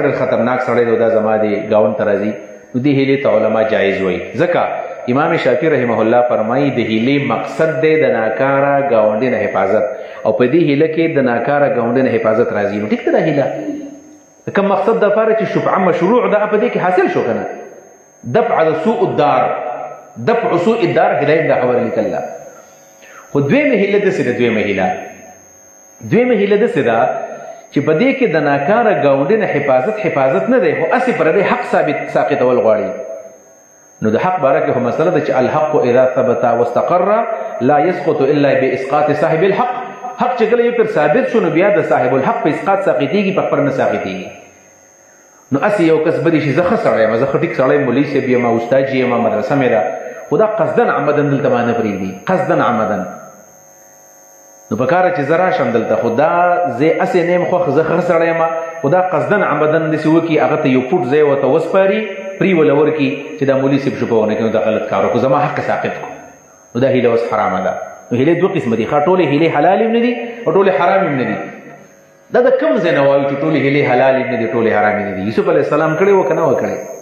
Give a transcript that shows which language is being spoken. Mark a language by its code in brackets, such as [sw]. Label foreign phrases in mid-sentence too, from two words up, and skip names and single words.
[ps] ډېر خطرناک سړی دی دا زما دی ګاونډ ته راځي نو دې هیلې ته علما جایز وایي ځکه امام شافعي رحمه الله فرمایي د هیلې مقصد دی د ناکاره ګاونډي نه حفاظت او په دې هیله کې د ناکاره ګاونډي نه حفاظت راځي نو ټیک ده دا هیله کوم مقصد دپاره چې شفعه مشروع ده په دې کې حاصل شو که نه دفع د [ar] سوء الدار دفع سوء الدار [ps] هدایت دا خبره لیکله خو دویمه هیله داسې ده دویمه هیله داسې ده چې په دې کې د ناکاره ګاونډي نه حفاظت نه دی خو هسې پر دې حق ساقطول غواړي نو د حق باره کې خو مسله ده چې [ar] الحق اذا ثبت واستقر لا يسقط الا باسقاط صاحب الحق [ps] حق چې کله یو پر ثابت شو نو بیا د [ar] صاحب الحق [ps] په اسقاط ساقطېږي په خپل نه ساقطېږي نو هسې یو کس بدي شي زه ښه سړی یم زه ښه ټیک سړی مولوي صاحب یم استاد یم مدرسه مې ده خو دا [ar] قصدن عمدن [ps] دلته ما نه پرېږدي [ar] قصدن عمدن [ps] نو په کاره چې زه راشم دلته خو دا زه هسې نه یم خوښ زه ښه سړی یم خو دا [ar] قصدن عمدن [ps] داسې وکړي هغه ته یو فوټ ځای ورته وسپاري پرې وله ورکړي چې دا مولوي صاحب شوپه ونه کړي نو دا غلط کار وکړو زما حق ساقط کړو نو دا هیله اوس حرامه ده نو هیلې دوه قسمه دي ښه ټولې هیلې حلال هم نه دي او ټولې حرام هم نه دي دا د کوم ځای نه وایو چې ټولې هیلې حلال هم نه دي ټولې حرام نه دي یوسف علیه السلام کړی و که نه و کړی